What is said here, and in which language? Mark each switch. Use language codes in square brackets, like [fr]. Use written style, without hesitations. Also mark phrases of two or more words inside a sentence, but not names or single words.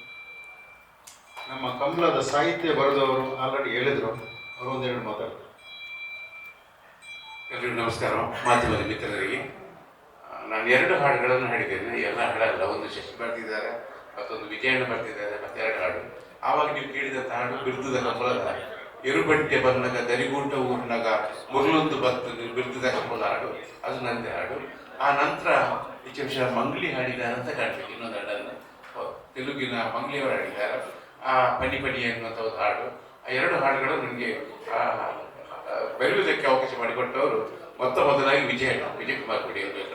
[kn] ನಮ್ಮ ಕಂಬಳದ ಸಾಹಿತ್ಯ ಬರೆದವರು ಆಲ್ರೆಡಿ ಹೇಳಿದ್ರು, ಅವರು ಒಂದೆರಡು ಮಾತಾಡ್ತಾರೆ. ಎಲ್ಲರಿಗೂ ನಮಸ್ಕಾರ. ಮಾಧ್ಯಮದ ಮಿತ್ರರಿಗೆ ನಾನು 2 ಹಾಡುಗಳನ್ನು ಹಾಡಿದ್ದೇನೆ. ಎಲ್ಲ ಹಾಡಲ್ಲ, ಒಂದು ಶಶಿ ಬರ್ತಿದ್ದಾರೆ, ಮತ್ತೊಂದು ವಿಜಯಣ್ಣ ಬರ್ತಿದ್ದಾರೆ, ಮತ್ತೆ 2 ಹಾಡು. ಆವಾಗ ನೀವು ಕೇಳಿದಂಥ ಹಾಡು [tcy] ಬಿರುದುದ ಕಂಬಳದ ಇರುಬಂಟೆ ಬನ್ನಗ ದರಿಗೂಟ ಊರ್ನಗ ಮುರುಳೊಂದು ಬತ್ತು ಬಿರುದುದ ಕಂಬಳದ [kn] ಹಾಡು, ಅದು ನಂದೇ ಹಾಡು. ಆ ನಂತರ ವಿಶೇಷ ಮಂಗ್ಲಿ ಹಾಡಿದ್ದಾರೆ ಅಂತ ಕಾಣ್ಬೇಕು. ಇನ್ನೊಂದು ಹಾಡನ್ನು ತೆಲುಗಿನ ಮಂಗ್ಲಿಯವರು ಹಾಡಿದ್ದಾರೆ, ಆ ಪನಿ ಪನಿ ಎನ್ನುವಂಥ ಒಂದು ಹಾಡು. ಆ 2 ಹಾಡುಗಳು ನನಗೆ ಬರೆಯುವುದಕ್ಕೆ ಅವಕಾಶ ಮಾಡಿಕೊಟ್ಟವರು ಮೊದಲಾಗಿ ವಿಜಯಕುಮಾರ್ ಗುಡಿ ಅವರು.